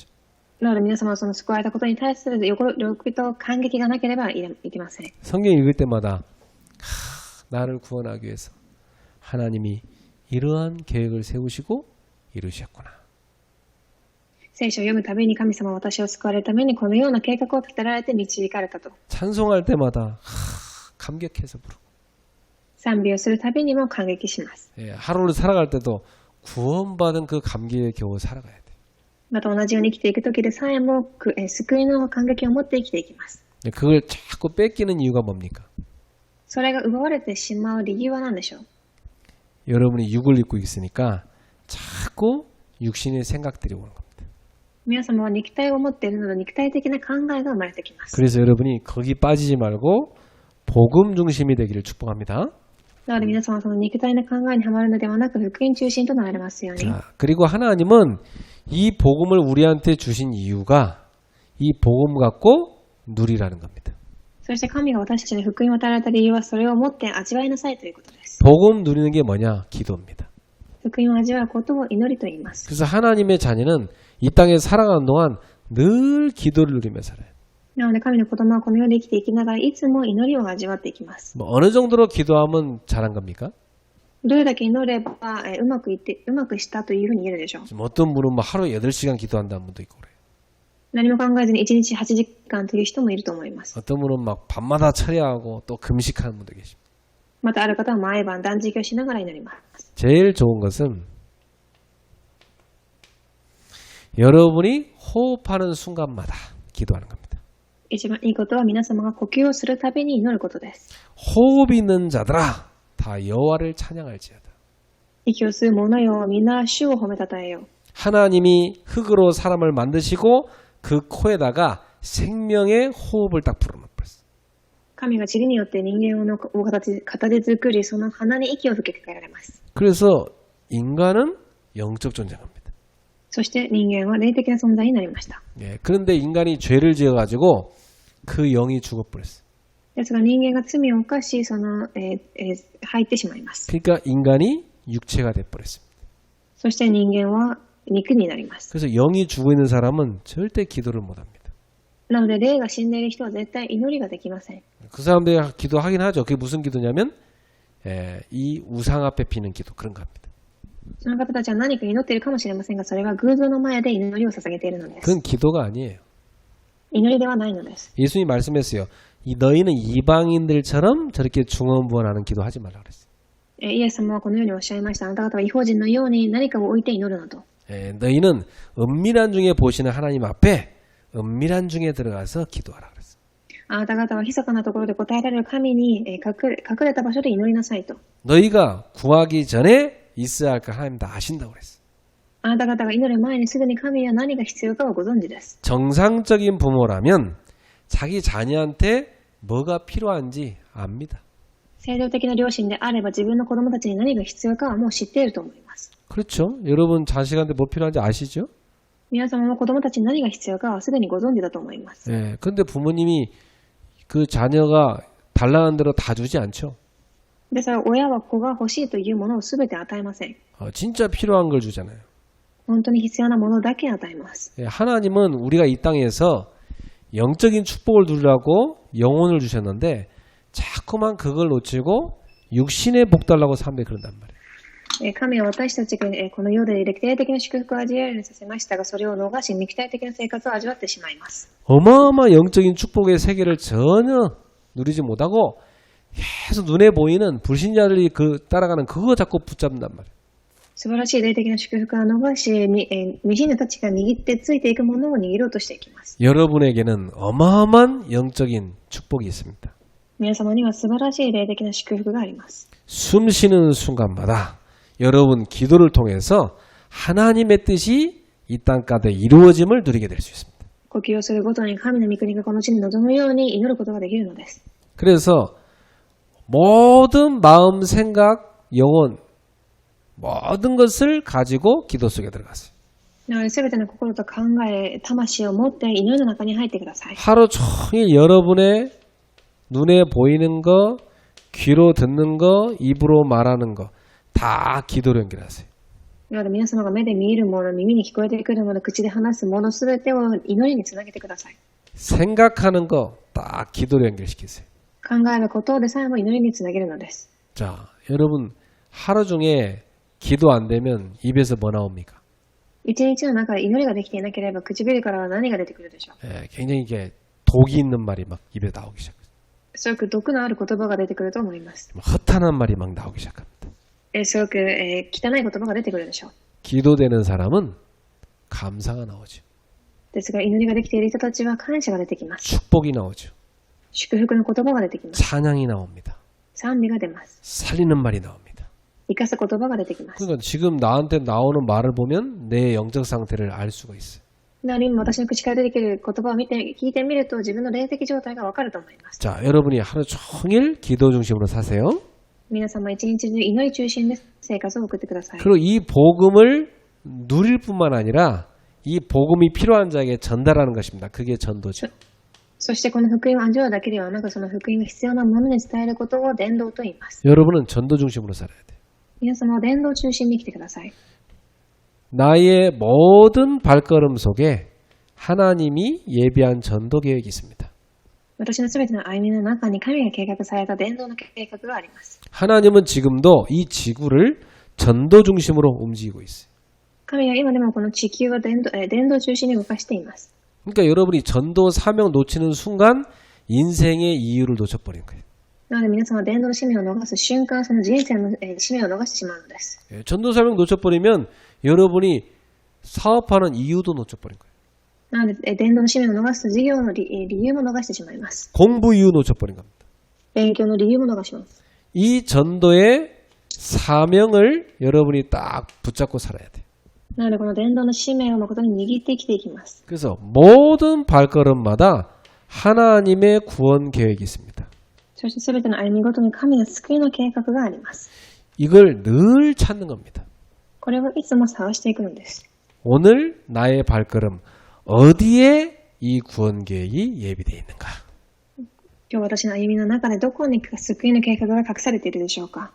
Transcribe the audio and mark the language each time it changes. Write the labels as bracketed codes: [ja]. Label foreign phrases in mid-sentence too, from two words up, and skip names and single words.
[ja] なので皆様はその救われたことに対する喜びと感激がなければいけません。 [ko] 성경 읽을 때마다 나를 구원하기 위해서 하나님이 이러한 계획을 세우시고 이루셨구나. [ja] 聖書を読むたびに神様は私を救われるためにこのような計画を立てられて導かれたと。 [ko] 찬송할 때마다 감격해서 부르고 [ja] 賛美をするたびにも感激します。 [ko] 하루를 살아갈 때도 구원받은 그 감격에 겨우 살아가야 돼. [ja] また同じように生きていくときでさえも救いの感激を持って生きていきます。 [ko] 그걸 자꾸 뺏기는 이유가 뭡니까? [ja] それが奪われてしまう理由は何でしょう？ [ko] 여러분이 육을 입고 있으니까 자꾸 육신의 생각들이 오는 겁니다. [ja] 皆様は肉体を持っているので肉体的な考えが生まれてきます。 [ko] 그래서 여러분이 거기 빠지지 말고 복음 중심이 되기를 축복합니다. [ja] なので皆様はその肉体の考えにはまるのではなく福音中心となられますように。 [ko] 자, 그리고 하나님은 이 복음을 우리한테 주신 이유가 이 복음 갖고 누리라는 겁니다. [ja] そして神が私たちに福音を与えられた理由はそれを持って味わいなさいということです。 [ko] 복음 누리는 게 뭐냐? 기도입니다. [ja] 福音を味わうことを祈りと言います。 [ko] 그래서 하나님의 자녀는 이 땅에 살아가는 동안 늘 기도를 누리며 살아요. [ja] なので神の子供はこの世で生きていきながらいつも祈りを味わっていきます。 [ko] 뭐 어느 정도로 기도하면 잘한 겁니까? [ja] どれだけ祈ればうまくしたというふうに言えるでしょう。 [ko] 지금 어떤 분은 뭐 하루에 8시간 기도한다는 분도 있고 그래요. [ja] 何も考えずに1日8時間という人もいると思います。 [ko] 어떤 분은 막 밤마다 철야하고 또 금식하는 분도 계십니다. [ja] またある方は毎晩断食をしながら祈ります。 [ko] 제일 좋은 것은 여러분이 호흡하는 순간마다 기도하는 겁니다. [ja] 一番いいことは皆様が呼吸をするたびに祈ることです。 [ko] 호흡 있는 자들아 다 여호와를 찬양할지어다. [ja] 息を吸う者よ皆主を褒めたたえよう。 [ko] 하나님이 흙으로 사람을 만드시고 그 코에다가 생명의 호흡을 딱 불어넣었어요. [ja] 神が塵によって人間を形作り、その鼻に息を吹きかけられます。 [ko] 그래서 인간은 영적 존재입니다. [ja] そして人間は霊的な存在になりました。 [ko] 예, 그런데 인간이 죄를 지어가지고 그 영이 죽어버렸어요. [ja] ですが人間が罪を犯し、入ってしまいます。 [ko] 그러니까 인간이 육체가 돼버렸습니다. [ja] そして人間は肉になります。 [ko] 그래서 영이 죽어 있는 사람은 절대 기도를 못합니다. [ja] なので、霊が死んでいる人は絶対祈りができません。 [ko] 그 사람들이 기도하긴 하죠. 그게 무슨 기도냐면 이 우상 앞에 비는 기도 그런 겁니다. [ja] その方たちは何か祈っているかもしれませんが、それが偶像の前で祈りを捧げているのです。 [ko] 그건 기도가 아니에요. [ja] 祈りではないのです。 [ko] 예수님이 말씀했어요. 너희는 이방인들처럼 저렇게 중언부언하는 기도하지 말라 그랬어요. [ja] イエス様はこのようにおっしゃいました。あなた方は異邦人のように何かを置いて祈るなと。 [ko] 너희는 은밀한 중에 보시는 하나님 앞에 은밀한 중에 들어가서 기도하라 그랬어요. [ja] あなた方は密かなところで答えられる神に隠れた場所で祈りなさいと。 [ko] 너희가 구하기 전에 있어야 할 걸 하나님 다 아신다고 그랬어요. [ja] あなた方が祈る前にすぐに神は何が必要かをご存知です。 [ko] 정상적인 부모라면 자기 자녀한테 뭐가 필요한지 압니다. [ja] 正常的な両親であれば自分の子供たちに何が必要かはもう知っていると思います。 [ko] 그렇죠? 여러분 자식한테 뭐 필요한지 아시죠? [ja] 皆様も子供たちに何が必要かはすでにご存知だと思います。 [ko] 예, 근데 부모님이 그 자녀가 달라는 대로 다 주지 않죠. [ja] ですが親は子が欲しいというものを全て与えません。 [ko] 진짜 필요한 걸 주잖아요. [ja] 本当に必要なものだけ与えます。 [ko] 예, 하나님은 우리가 이 땅에서 영적인 축복을 누리라고 영혼을 주셨는데 자꾸만 그걸 놓치고 육신의 복 달라고 사람들이 그런단 말이에요. [ja] 神は私たちがこの世で霊的な祝福を味わえるようにさせましたが、それを逃し肉体的な生活を味わってしまいます。 [ko] 어마어마한 영적인 축복의 세계를 전혀 누리지 못하고 계속 눈에 보이는 불신자들이 그 따라가는 그거 자꾸 붙잡는단 말이에요. [ja] 素晴らしい霊的な祝福を逃し、未信者たちが握ってついていくものを握ろうとしていきます。 [ko] 여러분에게는 어마어마한 영적인 축복이 있습니다. [ja] 皆様には素晴らしい霊的な祝福があります。 [ko] 숨 쉬는 순간마다 여러분 기도를 통해서 하나님의 뜻이 이 땅가운데 이루어짐을 누리게 될 수 있습니다. [ja] 呼吸をするごとに神の御国がこの地に臨むように祈ることができるのです。 [ko] 그래서 모든 마음, 생각, 영혼 모든 것을 가지고 기도 속에 들어갔어요. [ja] だから全ての心と考え、魂を持って祈りの中に入ってください。 [ko] 하루 종일 여러분의 눈에 보이는 거, 귀로 듣는 거, 입으로 말하는 거 다 기도로 연결하세요. [ja] なので皆様が目で見えるもの、耳に聞こえてくるもの、口で話すもの、すべてを祈りにつなげてください。 [ko] 생각하는 거 딱 기도로 연결시키세요. [ja] 考えることでさえも祈りにつなげるのです。 [ko] 자, 여러분 하루 중에 기도 안 되면 입에서 뭐 나옵니까? [ja] 一日の中で祈りができていなければ唇からは何が出てくるでしょう。 [ko] 굉장히 이게 독이 있는 말이 막 입에 나오기 시작해요. [ja] すごく毒のある言葉が出てくると思います。 [ko] 허탄한 말이 막 나오기 시작합니다. [ja] すごく、汚い言葉が出てくるでしょう。 [ko] 기도되는 사람은 감사가 나오죠. [ja] ですが祈りができている人たちは感謝が出てきます。 [ko] 축복이 나오죠. [ja] 祝福の言葉が出てきます。 [ko] 찬양이 나옵니다. [ja] 賛美が出ます。 [ko] 살리는 말이 나옵니다. [ja] 生かす言葉が出てきます。 [ko] 그러니까 지금 나한테 나오는 말을 보면 내 영적 상태를 알 수가 있어요. [ja] なので今私の口から出てくる言葉を聞いてみると自分の霊的状態がわかると思います。 [ko] 자, 여러분이 하루 종일 기도 중심으로 사세요. [ja] 皆様一日中祈り中心で生活を送ってください。 [ko] 그리고 이 복음을 누릴 뿐만 아니라 이 복음이 필요한 자에게 전달하는 것입니다. 그게 전도죠. [ja] そしてこの福音を味わうだけではなく、その福音が必要なものに伝えることを伝道と言います。 [ko] 여러분은 전도 중심으로 살아야 돼요. [ja] 皆様は伝道中心に生きてください。 [ko] 나의 모든 발걸음 속에 하나님이 예비한 전도 계획이 있습니다. [ja] 私のすべての歩みの中に神が計画された伝道の計画があります。 [ko] 하나님은 지금도 이 지구를 전도 중심으로 움직이고 있어요. [ja] 神は今でもこの地球を伝道中心に動かしています。 [ko] 그러니까 여러분이 전도 사명 놓치는 순간 인생의 이유를 놓쳐버린 거예요. [ja] なので皆様は伝道の使命を逃す瞬間、その人生の使命を逃してしまうのです。 [ko] 전도 사명 놓쳐버리면 여러분이 사업하는 이유도 놓쳐버린 거예요. [ja] なので伝道の使命を逃すと事業の理由も逃してしまいます。 [ko] 공부 이유 놓쳐버린 겁니다. [ja] 勉強の理由も逃します。 [ko] 이 전도의 사명을 여러분이 딱 붙잡고 살아야 돼요. [ja] なのでこの伝道の使命を誠に握って生きていきます。 [ko] 그래서 모든 발걸음마다 하나님의 구원 계획이 있습니다. [ja] そしてすべての歩みごとに神の救いの計画があります。 [ko] 이걸 늘 찾는 겁니다. [ja] これをいつも探していくのです。 [ko] 오늘 나의 발걸음 어디에 이 구원 계획이 예비되어 있는가? [ja] 今日私の歩みの中でどこに救いの計画が隠されているでしょうか。